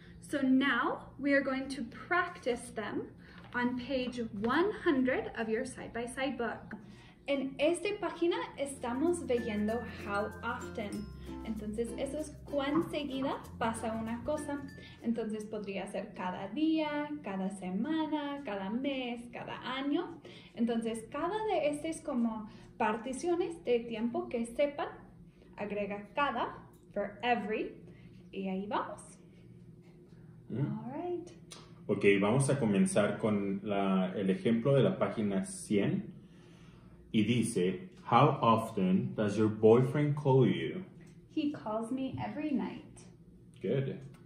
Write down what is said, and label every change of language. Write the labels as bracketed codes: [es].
[en] So now we are going to practice them on page 100 of your side-by-side book. [es] En esta página estamos viendo [en] how often. [es] Entonces, eso es cuán seguida pasa una cosa. Entonces, podría ser cada día, cada semana, cada mes, cada año. Entonces, cada de estas como particiones de tiempo que sepan, agrega cada, [en] for every, [es] y ahí vamos. [en] All right. [es] Ok, vamos a comenzar con el ejemplo de la página 100. Y dice, [en] how often does your boyfriend call you? He calls me every night. Good.